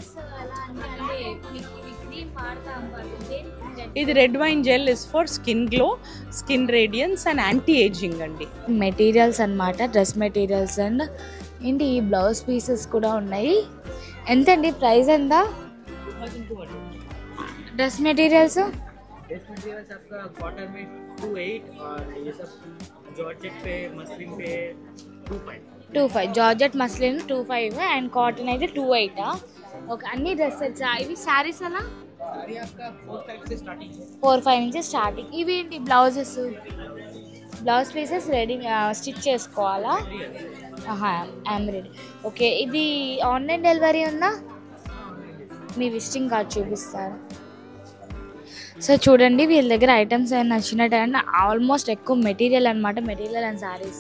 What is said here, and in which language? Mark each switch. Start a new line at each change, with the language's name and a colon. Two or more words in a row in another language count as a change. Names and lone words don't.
English: ఇది red wine gel is for skin glow, skin radiance and anti ageing అండి.
Telugu: మెటీరియల్స్ అన్నమాట,
English: dress materials
Telugu: అండ్ ఏంటి
English: blouse pieces
Telugu: కూడా ఉన్నాయి. ఎంతండి ప్రైస్? ఎంత?
English: dress materials
Hindi: आपका कॉटन में 28 और ये सब जॉर्जेट पे, मसलिन पे 25.
Telugu: 2.5
English: georgette muslin
Telugu: 2.5 అండ్ కాటన్ అయితే 2.8. ఓకే, అన్ని డ్రెస్సెస్ ఇవి శారీస్ అలా
Hindi: साड़ी आपका 4-5 से स्टार्टिंग है.
Telugu: 4-5 నుంచి స్టార్టింగ్. ఇవి ఏంటి
English: blouse pieces ready stitch
Telugu: చేసుకోవాలా? ఎంబ్రాయిడరీ. ఓకే, ఇది
English: online delivery
Telugu: ఉందా? మీ
English: visiting card
Telugu: చూపిస్తారు. సో చూడండి, వీళ్ళ దగ్గర ఐటమ్స్ ఏమైనా నచ్చినట్టయితే ఆల్మోస్ట్ ఎక్కువ మెటీరియల్ అనమాట,
English: material and sarees.